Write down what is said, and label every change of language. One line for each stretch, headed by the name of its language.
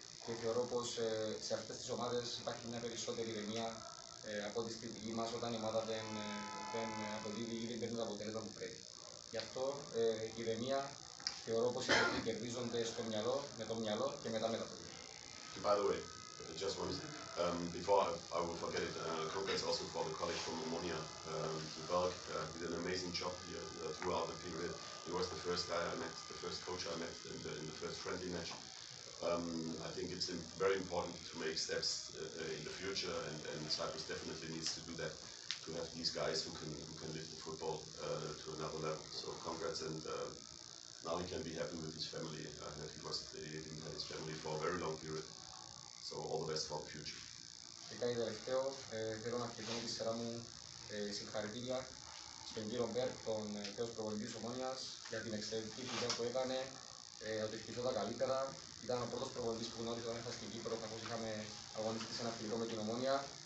Greek: Και θεωρώ πως σε αυτές τις ομάδες υπάρχει μια περισσότερη ηρεμία από ό,τι στη δική μας, όταν η ομάδα δεν αποδίδει ή δεν παίρνει το αποτέλεσμα που πρέπει. Γι' αυτό η ηρεμία θεωρώ πως οι οποίοι κερδίζονται στο μυαλό, με το μυαλό και μετά με τα πόδια.
English: By the way, just one before I will forget it, congrats also for the colleague from Omonia, Belg, did an amazing job here throughout the period. He was the first guy I met, the first coach I met in the first friendly match. I think it's very important to make steps in the future, and Cyprus definitely needs to do that, to have these guys who can lift the football to another level. So congrats, and now he can be happy with his family. I heard he didn't have his family for a very long period. So all the best for the future.
Greek: Και κάτι τελευταίο, θέλω να ευχηθώ με τη σειρά μου συγχαρητήρια στον κύριο Μπέρκ, τον τέος προπονητή της Ομόνοιας, για την εξαιρετική δουλειά που έκανε, ότι ευχηθώ τα καλύτερα. Ήταν ο πρώτος προπονητής που γνώριζα όταν ήρθα στην Κύπρο, καθώς είχαμε αγωνιστεί σε ένα φιλικό με την Ομόνοια.